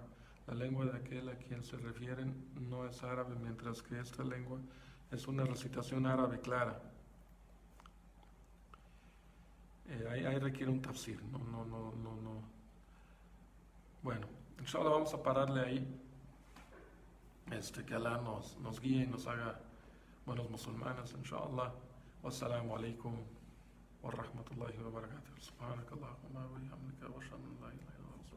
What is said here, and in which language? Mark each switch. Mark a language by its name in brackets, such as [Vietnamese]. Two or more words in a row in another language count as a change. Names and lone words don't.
[Spanish] La lengua de aquel a quien se refieren no es árabe, mientras que esta lengua es una recitación árabe clara. Ahí requiere un tafsir, no. Bueno, inshallah vamos a pararle ahí. Que Allah nos guíe y nos haga buenos musulmanes, inshallah. [Arabic] والسلام عليكم ورحمة الله وبركاته سبحانك اللهم وبحمدك وأشهد أن لا إله إلا أنت